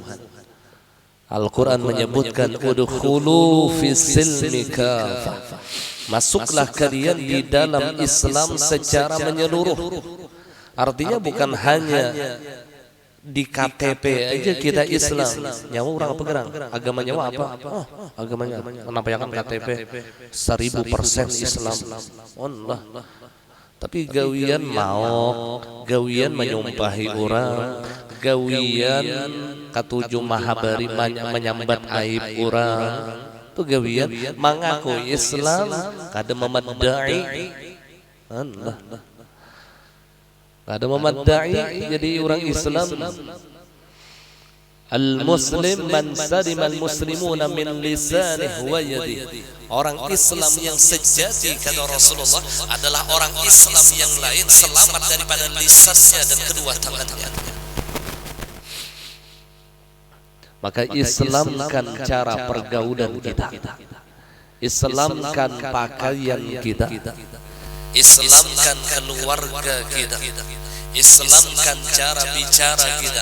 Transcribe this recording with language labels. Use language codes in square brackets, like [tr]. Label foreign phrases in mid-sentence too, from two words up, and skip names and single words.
[id] Al-Quran menyebutkan [ar] ادخلوا في السلم كافة. [id] Masuklah kalian di dalam Islam secara menyeluruh. Artinya bukan hanya di KTP aja kita Islam. [bjn] Nyawa orang apa gerang? Agama nyawa apa? [id] Oh, agamanya kenapa yang KTP 1000% Islam. Allah. [bjn] Tapi gawian mau, gawian menyumpahi orang, gawian katujuh mahabari menyambat aib orang, tu gawian mengaku Islam kada memadai, kada memadai jadi orang Islam. [ar] المسلم من سلم المسلمون من لسانه ويده. [id] Orang Islam yang sejati kata Rasulullah adalah orang Islam yang lain selamat daripada lisannya dan kedua tangannya. Maka Islamkan cara pergaulan kita, Islamkan pakaian kita, Islamkan keluarga kita, Islamkan cara bicara kita.